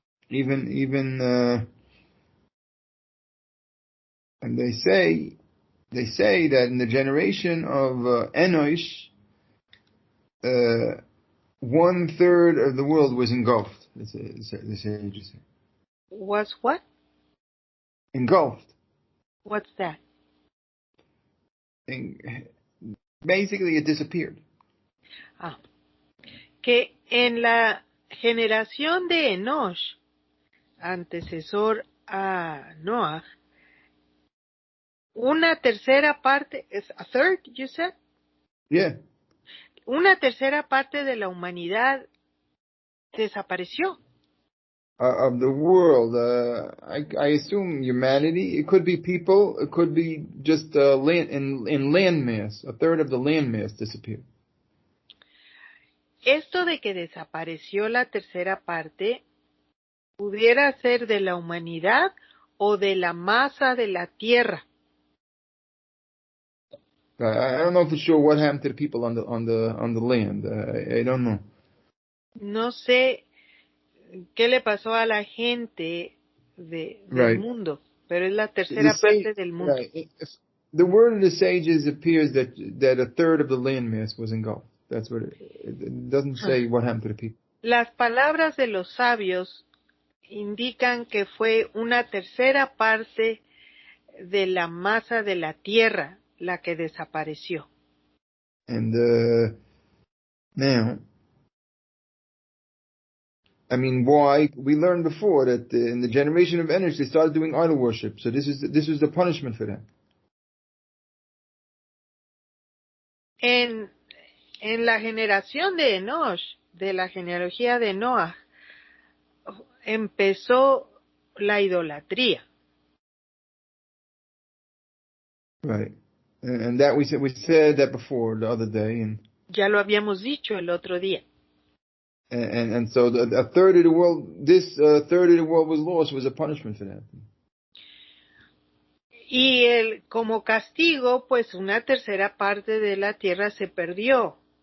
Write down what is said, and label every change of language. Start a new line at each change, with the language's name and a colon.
English: Even and they say that in the generation of Enosh, 1/3 of the world was engulfed. The sages say. Was what? Engulfed. What's that? Basically, it disappeared.
Spanish: Que en la generación de Enosh, antecesor a Noah, una tercera parte,
English: a third, you said? Yeah.
Spanish: Una tercera parte de la humanidad desapareció.
English: Of the world, I assume humanity. It could be people. It could be just land in land mass. 1/3 of the land mass disappeared.
Spanish: Esto de que desapareció la tercera parte pudiera ser de la humanidad o de la masa de la tierra.
English: I don't know for sure what happened to the people on the land. I don't know.
Spanish: No sé qué le pasó a la gente del mundo, pero es la tercera parte del mundo.
English: Right. The word of the sages appears that 1/3 of the land mass was engulfed. That's what it doesn't say what happened to the people.
Spanish: Las palabras de los sabios indican que fue una tercera parte de la masa de la tierra la que desapareció.
English: And now, I mean, why? We learned before that in the generation of Enosh, they started doing idol worship. So this was the punishment for them.
Spanish: En la generación de Enosh, de la genealogía de Noah, empezó la idolatría.
English: Right. And that we said that before the other day, and
Spanish: Ya lo habíamos dicho el otro día.
English: and so a third of the world, this third of the world was lost, was a punishment for that.
Spanish: Y como castigo, pues una tercera parte de la tierra se perdió.